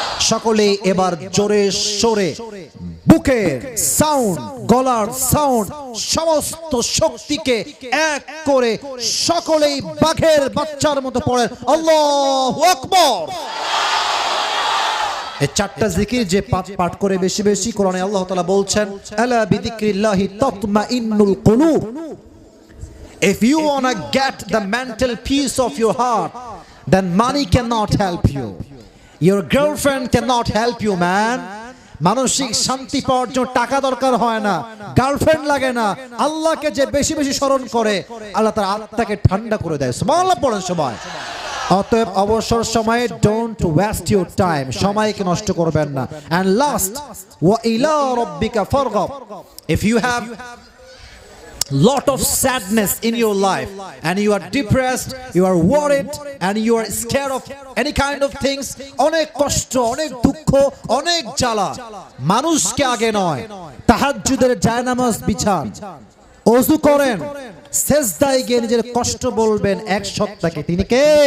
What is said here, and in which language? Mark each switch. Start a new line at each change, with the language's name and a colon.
Bangla: সকলে এবার জোরে সোরে বুকের সাউন্ড, গলার সাউন্ড, সমস্ত শক্তিকে এক করে সকলেই বাঘের বাচ্চার মতো পড়েন আল্লাহু আকবার। এই 4টা জিকির যে পাঠ করে বেশি বেশি, কোরআনে আল্লাহ তাআলা বলছেন,
Arabic: আলা বিযিকরিল্লাহি তাতমাইন্নুল কুলুব।
English: If you want to get the mental peace of your heart, then money cannot help you. Your girlfriend cannot help you, man.
Bangla: মানসিক শান্তি পাওয়ার জন্য টাকা দরকার হয় না, গার্লফ্রেন্ড লাগে না। আল্লাহকে যে বেশি বেশি স্মরণ করে, আল্লাহ তার আত্মাকে ঠান্ডা করে দেয়। সুবহানাল্লাহ পড়েন সবাই। অতএব অবসর সময়ে
English: don't waste your time,
Bangla: সময়কে নষ্ট করবেন না।
English: and last,
Arabic: ওয়া ইলা রাব্বিকা ফারগাব।
English: if you have lot of sadness in your life and you are depressed, you are worried and you are scared of any kind of things,
Bangla: অনেক কষ্ট, অনেক দুঃখ, অনেক জ্বালা, মানুষকে আগে নয়, তাহাজ্জুদের জায়নামাজ বিছান, ওযু করেন, সেজদায় গিয়ে নিজের কষ্ট বলবেন এক সত্তাকে, তিনি কে?